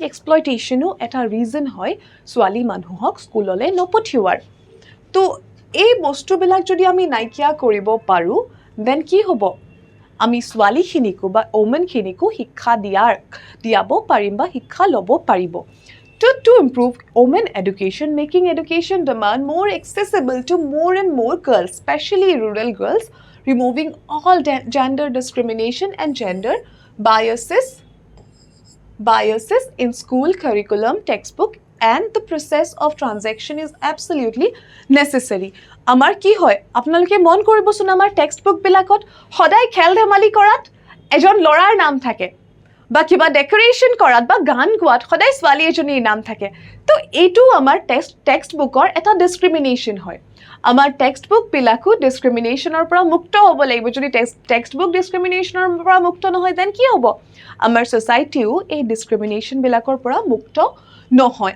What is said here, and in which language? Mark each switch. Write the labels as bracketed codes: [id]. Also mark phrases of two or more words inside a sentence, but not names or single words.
[as] এক্সপ্লইটেশ্যনো এটা ৰিজন হয় ছোৱালী মানুহক স্কুললৈ নপঠিওৱাৰ তো এই বস্তুবিলাক যদি আমি নাইকিয়া কৰিব পাৰোঁ দেন কি হ'ব আমি ছোৱালীখিনিকো বা ওমেনখিনিকো শিক্ষা দিয়াব পাৰিম বা শিক্ষা ল'ব পাৰিব [en] to improve women education, making education demand more accessible to more and more girls, especially rural girls, removing all gender discrimination and gender biases in school curriculum, textbook, and the process of transaction is absolutely necessary. [as] আমাৰ কি হয় আপোনালোকে মন কৰিবচোন আমাৰ textbook বিলাকত সদায় খেল ধেমালি কৰাত এজন ল'ৰাৰ নাম থাকে বা কিবা ডেকোৰেশ্যন কৰাত বা গান গোৱাত সদায় ছোৱালী এজনীৰ নাম থাকে তো এইটো আমাৰ [en] text book-ৰ [as] এটা ডিছক্ৰিমিনেশ্যন হয় আমাৰ [en] text book-বিলাকো [as] ডিছক্ৰিমিনেশ্যনৰ পৰা মুক্ত হ'ব লাগিব যদি [en] text book discrimination-ৰ [as] পৰা মুক্ত নহয় দেন কি হ'ব আমাৰ ছ'চাইটিও এই ডিছক্ৰিমিনেশ্যনবিলাকৰ পৰা মুক্ত নহয়